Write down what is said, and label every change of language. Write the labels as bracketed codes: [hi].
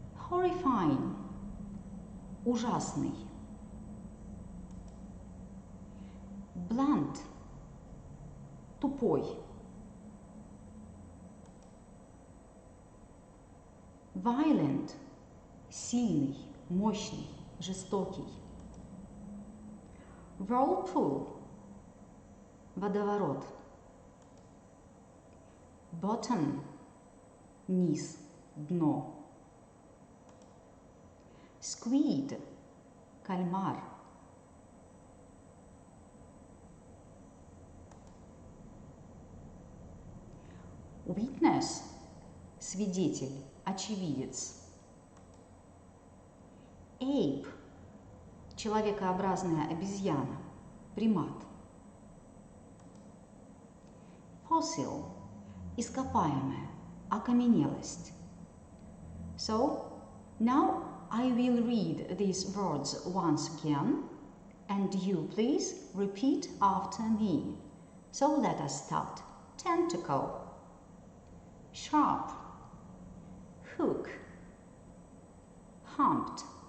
[en] Horrifying, [ru] ужасный. [en] Blunt, [ru] тупой. [en] Violent, [ru] сильный, мощный, жестокий. [en] Whirlpool, [ru] водоворот. [en] Bottom, [ru] низ, дно. [en] Squid, [ru] кальмар. [en] Witness, [ru] свидетель, очевидец. [en] Ape, [ru] человекообразная обезьяна, примат. [en] Fossil, [ru] ископаемая, окаменелость. [en] So, now I will read these words once again, and you please repeat after me. So let us start. Tentacle, sharp, hook, humped,